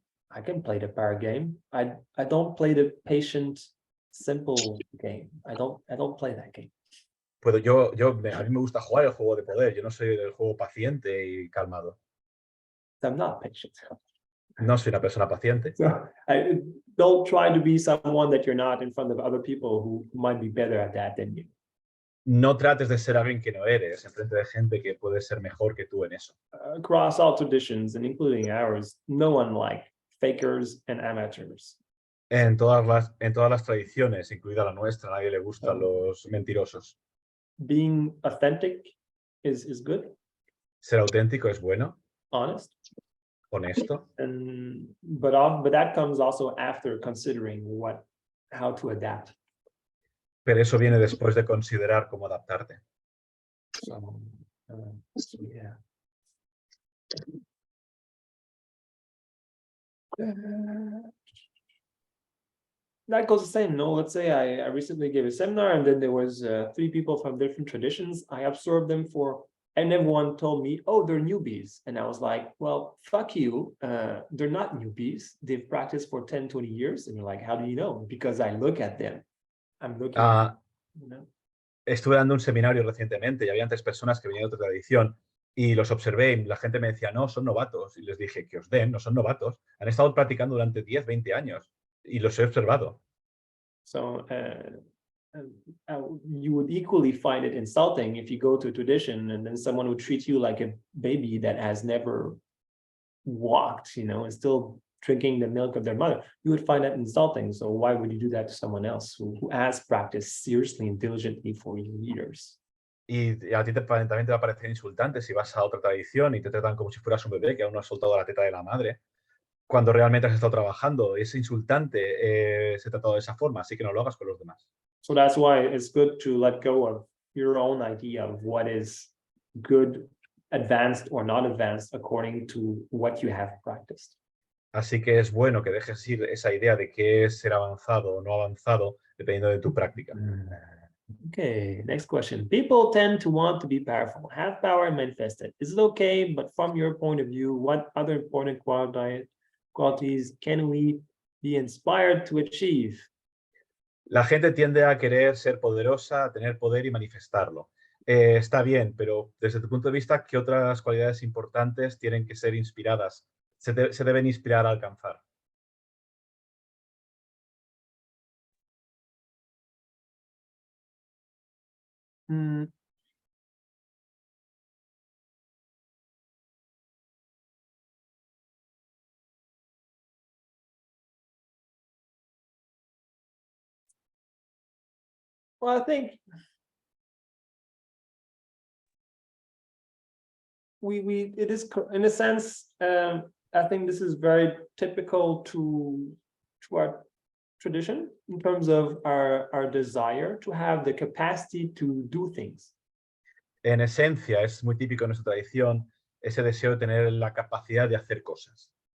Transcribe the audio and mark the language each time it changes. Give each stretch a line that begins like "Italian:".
English: I can play the power game. I don't play the patient, simple game. I don't play that game.
Spanish: A mí me gusta jugar el juego de poder. Yo no soy del juego paciente y calmado.
English: I'm not patient.
Spanish: No soy una persona paciente.
English: So don't try to be someone that you're not in front of other people who might be better at that than you.
Spanish: No trates de ser alguien que no eres en frente de gente que puede ser mejor que tú en eso.
English: Across all traditions, and including ours, no one like fakers and amateurs.
Spanish: En todas las tradiciones, incluida la nuestra, a nadie le gustan los mentirosos.
English: Being authentic is good.
Spanish: Ser auténtico es bueno.
English: Honest.
Spanish: Honesto.
English: But that comes also after considering how to adapt.
Spanish: Pero eso viene después de considerar cómo adaptarte.
English: So yeah. That goes the same. No, let's say I recently gave a seminar and then there was 3 people from different traditions. I absorbed them and everyone told me, oh, they're newbies. And I was like, well, fuck you. They're not newbies. They've practiced for 10, 20 years. And you're like, how do you know? Because I look at them. I'm looking at them,
Spanish: Estuve dando un seminario recientemente y había 3 personas que venían de otra tradición y los observé y la gente me decía, no, son novatos. Y les dije, que os den, no son novatos. Han estado practicando durante 10, 20 años y los he observado.
English: So you would equally find it insulting if you go to a tradition and then someone would treat you like a baby that has never walked, and still drinking the milk of their mother. You would find that insulting. So why would you do that to someone else who has practiced seriously and diligently for years?
Spanish: Y a ti también te va a parecer insultante si vas a otra tradición y te tratan como si fueras un bebé que aún no has soltado la teta de la madre, cuando realmente has estado trabajando. Es insultante ser tratado de esa forma, así que no lo hagas con los demás.
English: So that's why it's good to let go of your own idea of what is good, advanced or not advanced according to what you have practiced.
Spanish: Así que es bueno que dejes ir esa idea de qué es ser avanzado o no avanzado dependiendo de tu práctica.
English: Okay, next question. People tend to want to be powerful, have power and manifest it. Is it okay? But from your point of view, what other important qualities can we be inspired to achieve?
Spanish: La gente tiende a querer ser poderosa, a tener poder y manifestarlo. Está bien, pero desde tu punto de vista, ¿qué otras cualidades importantes tienen que ser inspiradas? Se deben inspirar a alcanzar.
English: Well, I think it is in a sense. I think this is very typical to our tradition in terms of our desire to have the capacity to do things.
Spanish: En esencia, es muy típico en nuestra tradición ese deseo de tener la capacidad de hacer cosas.